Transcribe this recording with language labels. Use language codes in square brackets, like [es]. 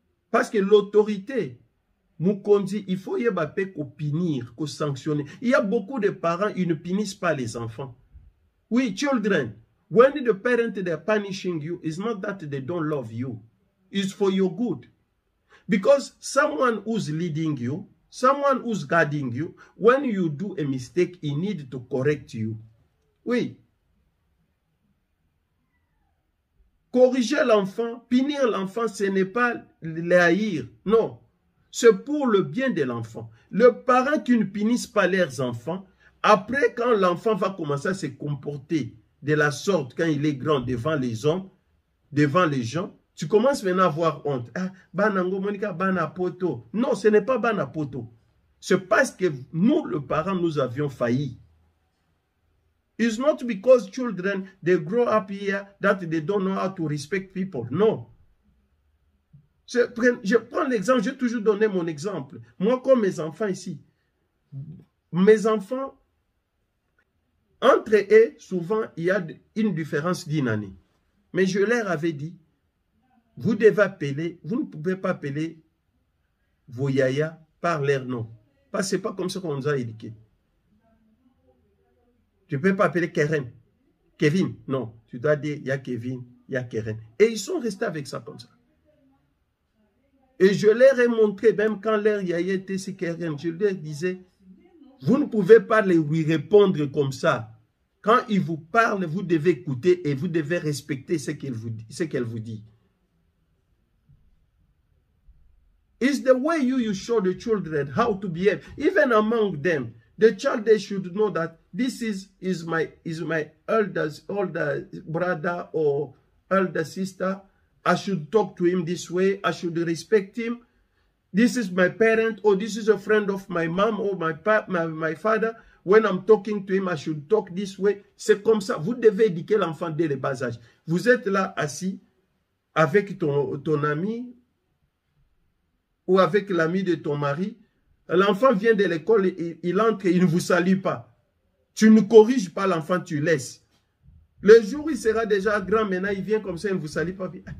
[fr] Parce que l'autorité, Mukonzi, il faut y avoir punir, sanctionner. Il y a beaucoup de parents, ils ne punissent pas les enfants. Oui, [en] children, when the parent they are punishing you, it's not that they don't love you. It's for your good. Because someone who's leading you, someone who's guiding you, when you do a mistake, he needs to correct you. [fr] Oui. Corriger l'enfant, punir l'enfant, ce n'est pas les haïr. Non, c'est pour le bien de l'enfant. Les parents qui ne punissent pas leurs enfants, après quand l'enfant va commencer à se comporter de la sorte quand il est grand devant les hommes, devant les gens, tu commences maintenant à avoir honte. Ah, [ln] banango monika bana poto. [fr] Non, ce n'est pas bana poto. C'est parce que nous, les parents, nous avions failli. [en] It's not because children, they grow up here that they don't know how to respect people. [fr] Non. Je prends l'exemple, j'ai toujours donné mon exemple. Moi, comme mes enfants ici, mes enfants, entre eux, souvent, il y a une différence d'une année. Mais je leur avais dit, vous devez appeler, vous ne pouvez pas appeler vos [ln] yaya [fr] par leur nom. Parce que ce n'est pas comme ça qu'on nous a éduqués. Tu ne peux pas appeler Kevin. Non, tu dois dire, il y a Kevin, il y a Keren. Et ils sont restés avec ça comme ça. Et je leur ai montré, même quand leur [ln] yaya [fr] était si Keren, je leur disais, vous ne pouvez pas lui répondre comme ça. Quand il vous parle, vous devez écouter et vous devez respecter ce qu'elle vous dit. [en] It's the way you show the children how to behave. Even among them, the child, they should know that this is my older brother or elder sister. I should talk to him this way. I should respect him. This is my parent, or this is a friend of my mom or my father. When I'm talking to him, I should talk this way. [fr] C'est comme ça. Vous devez éduquer l'enfant dès le bas âge. Vous êtes là assis avec ton ami ou avec l'ami de ton mari. L'enfant vient de l'école, il entre, il ne vous salue pas. Tu ne corriges pas l'enfant, tu laisses. Le jour où il sera déjà grand, maintenant il vient comme ça, il ne vous salue pas.